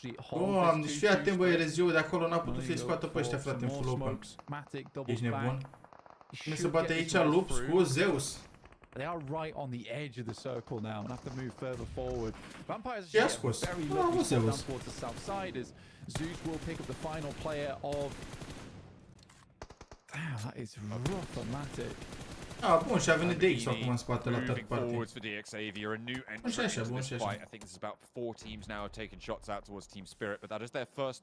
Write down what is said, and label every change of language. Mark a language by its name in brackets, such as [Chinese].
[Romanian] Doamne, și fii atent, băi, RSG-ul de acolo n-a putut să-i scoată pe ăștia, frate, în full open. Ești nebun? Cum se bate aici Loops cu Zeus? [English] They are right on the edge of the circle now and have to move further forward. Vampires are very lucky to down towards the south side as Zeus will pick up the final player of... Damn, that is rough-o-matic. [Romanian] Bun, și a venit DX acum în spate la third party. Bun și așa, bun și așa. [English] I think this is about 4 teams now taking shots out towards Team Spirit, but that is their first.